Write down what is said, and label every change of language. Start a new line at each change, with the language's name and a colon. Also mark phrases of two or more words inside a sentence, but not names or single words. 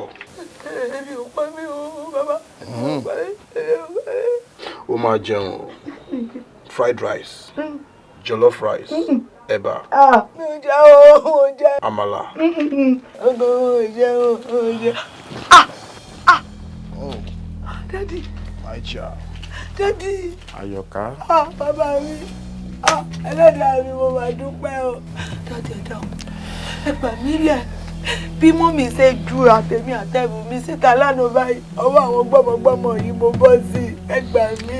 Yoruba: Èmi ò pa mí o, bàbá. Ó máa jẹun
English: fried rice, jollof rice,
Yoruba: ẹ̀bà. Mi ò jẹ́ o, mo jẹ́. Àmàlà. Mo jẹ́. Oh.
English: Daddy. My child. Daddy. Ayoka.
Yoruba: Bàbá mi. ẹlẹ́dàá mi mo máa dúpẹ́ o. dáadé dáhùn ẹ gbà mí lẹ̀ bí mọ́mì ṣe ju àtẹ̀mí àtẹ̀bù mi síta lánàá báyìí ọwọ́ àwọn gbọ́mọgbọ́mọ yìí mo bọ́ sí ẹ gbà mí.